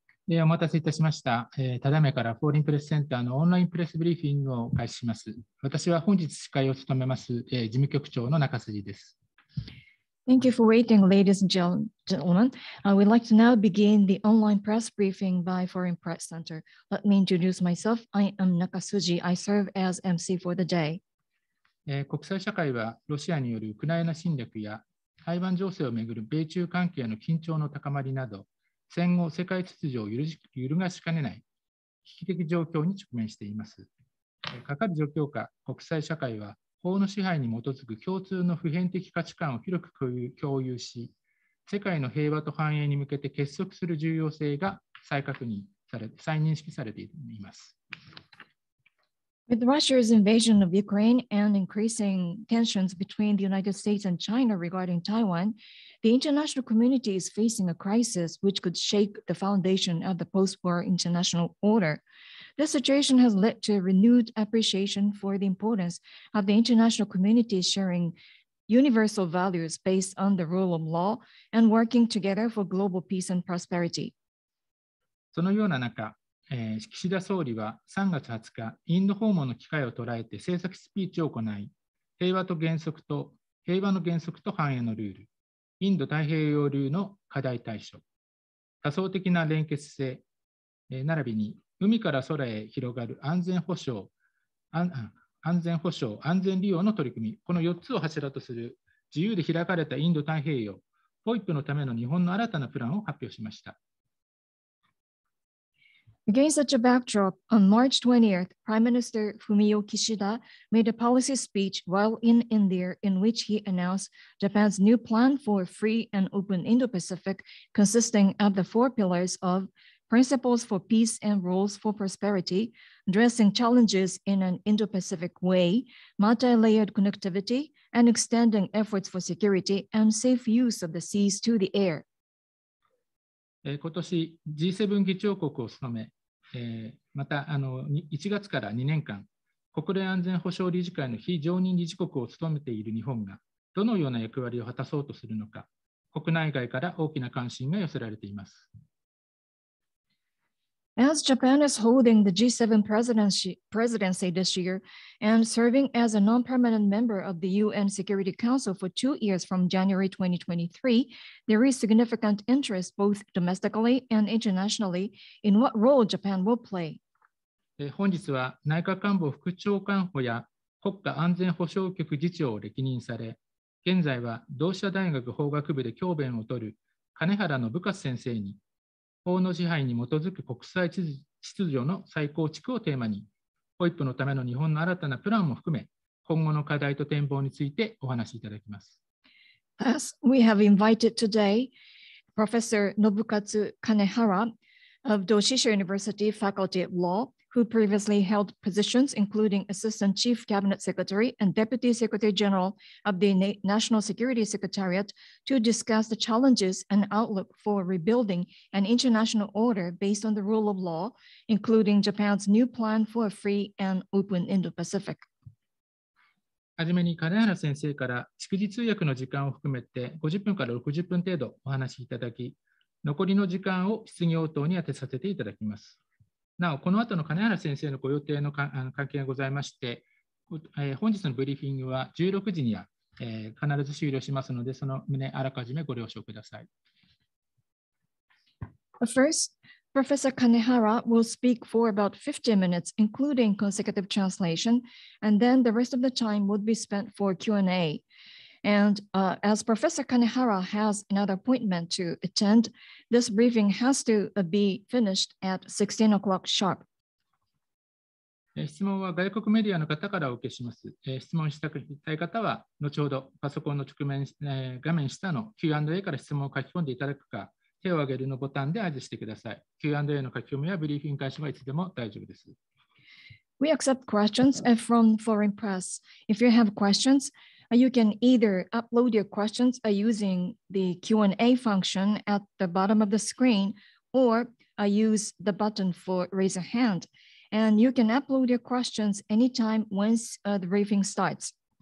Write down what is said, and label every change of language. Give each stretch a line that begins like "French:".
Japanese: お待たせいたしました。ただいまからフォーリンプレスセンターのオンラインプレスブリーフィングを開始します。私は本日司会を務めます、事務局長の中筋です。
English: Thank you for waiting, ladies and gentlemen. We'd like to now begin the online press briefing by Foreign Press Center. Let me introduce myself. I am Nakasuji. I serve as MC for the day.
Japanese: 国際社会はロシアによるウクライナ侵略や台湾情勢をめぐる米中関係の緊張の高まりなど、戦後世界秩序を揺るがしかねない危機的状況に直面しています。かかる状況下、国際社会は法の支配に基づく共通の普遍的価値観を広く共有し、世界の平和と繁栄に向けて結束する重要性が再認識されています。
English: With Russia's invasion of Ukraine and increasing tensions between the United States and China regarding Taiwan, the international community is facing a crisis which could shake the foundation of the post-war international order. This situation has led to a renewed appreciation for the importance of the international community sharing universal values based on the rule of law and working together for global peace and prosperity.
Japanese: そのような中、岸田総理は3月20日、インド訪問の機会を捉えて政策スピーチを行い、平和の原則と繁栄のルール、インド太平洋流の課題対処、多層的な連結性、並びに海から空へ広がる安全保障、安全利用の取り組み、この4つを柱とする自由で開かれたインド太平洋、FOIP のための日本の新たなプランを発表しました。
English: Against such a backdrop, on March 20th, Prime Minister Fumio Kishida made a policy speech while in India in which he announced Japan's new plan for a free and open Indo-Pacific consisting of the 4 pillars of principles for peace and rules for prosperity, addressing challenges in an Indo-Pacific way, multi-layered connectivity, and extending efforts for security and safe use of the seas to the air.
Japanese: 今年 G7 議長国を務め、また1月から2年間、国連安全保障理事会の非常任理事国を務めている日本がどのような役割を果たそうとするのか、国内外から大きな関心が寄せられています。
English: As Japan is holding the G7 presidency this year and serving as a non-permanent member of the UN Security Council for 2 years from January 2023, there is significant interest both domestically and internationally in what role Japan will play.
Japanese: 本日は内閣官房副長官補や国家安全保障局次長を歴任され、現在は同志社大学法学部で教鞭を執る金原信勝先生に、法の支配に基づく国際秩序の再構築をテーマに、FOIP のための日本の新たなプランも含め、今後の課題と展望についてお話しいただきます。
English: As we have invited today, Professor Nobukatsu Kanehara of Doshisha University Faculty of Law, who previously held positions including Assistant Chief Cabinet Secretary and Deputy Secretary General of the National Security Secretariat, to discuss the challenges and outlook for rebuilding an international order based on the rule of law, including Japan's new plan for a free and open Indo-Pacific.
Japanese: はじめに金原先生から逐次通訳の時間を含めて50分から60分程度お話しいただき、残りの時間を質疑応答に充てさせていただきます。なお、この後の金原先生のご予定の関係がございまして、本日のブリーフィングは16時には必ず終了しますので、その旨あらかじめご了承ください。
English: First, Professor Kanehara will speak for about 50 minutes, including consecutive translation, and then the rest of the time would be spent for Q&A. And as Professor Kanehara has another appointment to attend, this briefing has to be finished at 16 o'clock sharp.
Japanese: 質問は外国メディアの方からお受けします。質問したい方は、後ほどパソコンの画面下の Q&A から質問を書き込んでいただくか、手を挙げるのボタンで合図してください。 Q&A の書き込みやブリーフィング開始はいつでも大丈夫です。
English: We accept questions from foreign press. If you have questions, you can either upload your questions using the Q&A function at the bottom of the screen or use the button for raise a hand. And you can upload your questions anytime once the briefing starts.